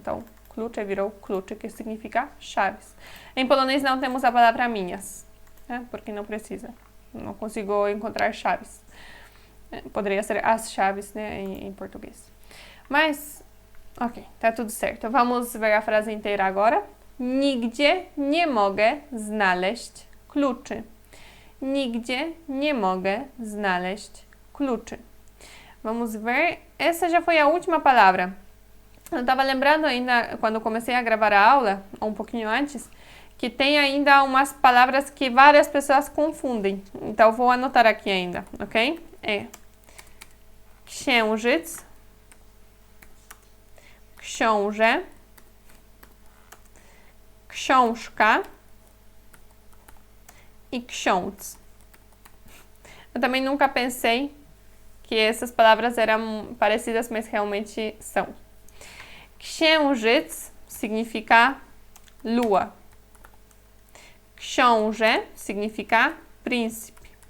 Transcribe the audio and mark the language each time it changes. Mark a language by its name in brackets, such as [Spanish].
[Portuguese] Então, klucze virou klucze, que significa chaves. Em polonês não temos a palavra minhas, né? Porque não precisa. Não consigo encontrar chaves. Poderia ser as chaves, né, em português. Mas, ok, tá tudo certo. Vamos ver a frase inteira agora. [Polish] Nigdzie nie mogę znaleźć kluczy. Nigdzie nie mogę znaleźć kluczy. [Portuguese] Vamos ver. Essa já foi a última palavra. Eu estava lembrando ainda, quando comecei a gravar a aula, um pouquinho antes, que tem ainda umas palavras que várias pessoas confundem. Então, vou anotar aqui ainda, ok? [Polish] Księżyc, książę, książka e ksiądz. [Portuguese] Eu também nunca pensei que essas palavras eram parecidas, mas realmente são. Księżyc significa lua. Książę significa príncipe.